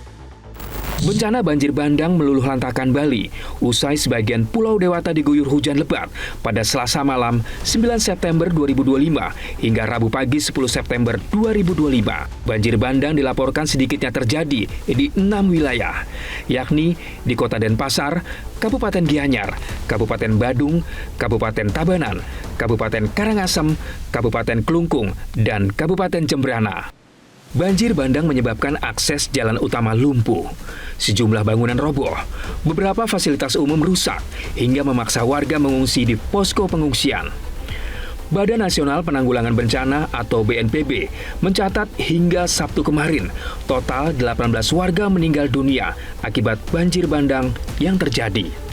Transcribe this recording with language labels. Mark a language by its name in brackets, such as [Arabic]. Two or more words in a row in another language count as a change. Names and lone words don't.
[Indonesian] Bencana banjir bandang meluluh lantakan Bali usai sebagian Pulau Dewata diguyur hujan lebat pada Selasa malam 9 September 2025 hingga Rabu pagi 10 September 2025. Banjir bandang dilaporkan sedikitnya terjadi di 6 wilayah, yakni di Kota Denpasar, Kabupaten Gianyar, Kabupaten Badung, Kabupaten Tabanan, Kabupaten Karangasem, Kabupaten Klungkung, dan Kabupaten Jembrana. Banjir bandang menyebabkan akses jalan utama lumpuh, sejumlah bangunan roboh, beberapa fasilitas umum rusak, hingga memaksa warga mengungsi di posko pengungsian. Badan Nasional Penanggulangan Bencana atau BNPB mencatat hingga Sabtu kemarin, total 18 warga meninggal dunia akibat banjir bandang yang terjadi.